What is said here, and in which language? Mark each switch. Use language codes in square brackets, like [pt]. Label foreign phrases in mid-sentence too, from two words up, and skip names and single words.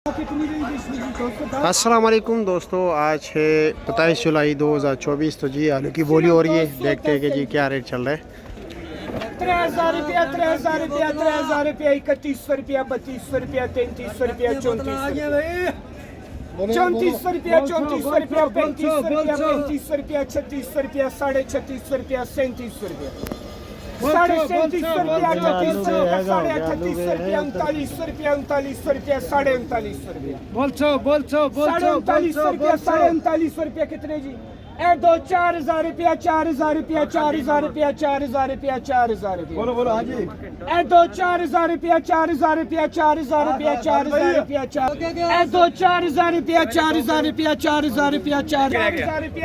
[ar] السلام عليكم [hi] दोस्तों, आज है 27 जुलाई 2024। तो जी आलू की बोली हो रही है, देखते हैं कि जी क्या रेट चल रहा है। 3000 रुपया 3000 रुपया 3000 रुपया 3100 रुपया 3200 रुपया 3300 रुपया 3400 रुपया 3400 रुपया 3400 रुपया 3500 रुपया 3500 रुपया 3600 रुपया 3650 रुपया 3700 रुपया 3750 रुपया 3800 रुपया 3800 रुपया 3900 रुपया 3900 रुपया 3950 रुपया बोलछो 3900 रुपया 3950 रुपया कितने जी? ए दो 4000 रुपया 4000 रुपया 4000 रुपया 4000 रुपया 4000 रुपया बोलो हाजी। ए दो 4000 रुपया 4000 रुपया 4000 रुपया 4000 रुपया ए दो 4000 रुपया 4000 रुपया 4000 रुपया 4000 रुपया